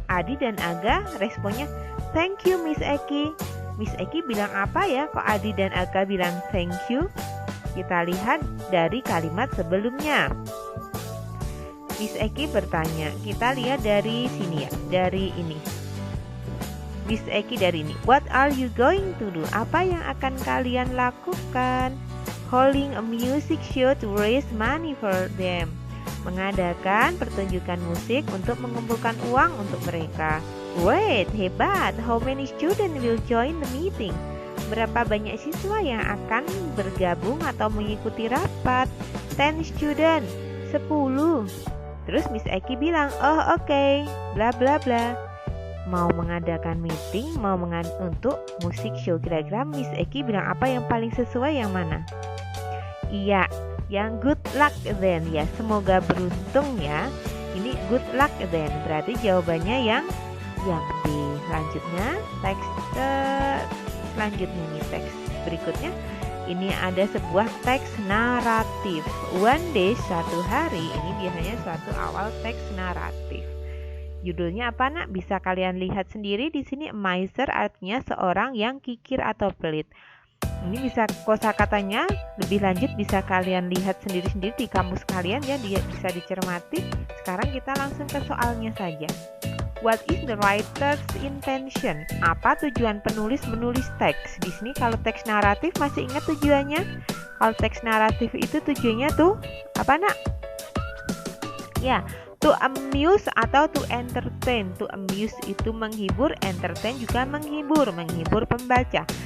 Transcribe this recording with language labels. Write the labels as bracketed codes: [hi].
[id] Adi dan Aga responnya, [en] "Thank you Miss Eki." [id] Miss Eki bilang apa ya? Kok Adi dan Aga bilang thank you? Kita lihat dari kalimat sebelumnya. Miss Eki bertanya, kita lihat dari sini ya, dari ini. Miss Eki dari ini, [en] what are you going to do? [id] Apa yang akan kalian lakukan? [en] Holding a music show to raise money for them. [id] Mengadakan pertunjukan musik untuk mengumpulkan uang untuk mereka. [en] Great, [id] hebat. [en] How many students will join the meeting? [id] Berapa banyak siswa yang akan bergabung atau mengikuti rapat? 10 students, 10. Terus Miss Eki bilang, oh oke, bla bla bla. Mau mengadakan meeting, untuk musik show. Kira-kira Miss Eki bilang apa yang paling sesuai, yang mana? Iya, yang [en] good luck then [id] ya, semoga beruntung ya. Ini [en] good luck then, [id] berarti jawabannya yang B. Selanjutnya teks selanjutnya nih, teks berikutnya ini ada sebuah teks naratif. [en] One day, [id] suatu hari, ini biasanya suatu awal teks naratif. Judulnya apa nak? Bisa kalian lihat sendiri di sini. Miser artinya seorang yang kikir atau pelit. Ini bisa kosakatanya lebih lanjut bisa kalian lihat sendiri-sendiri di kamus kalian ya, dia bisa dicermati. Sekarang kita langsung ke soalnya saja. [en] What is the writer's intention? [id] Apa tujuan penulis menulis teks? Di sini kalau teks naratif masih ingat tujuannya? Kalau teks naratif itu tujuannya tuh apa nak? Ya, [en] to amuse [id] atau [en] to entertain. [id] To amuse itu menghibur, entertain juga menghibur pembaca.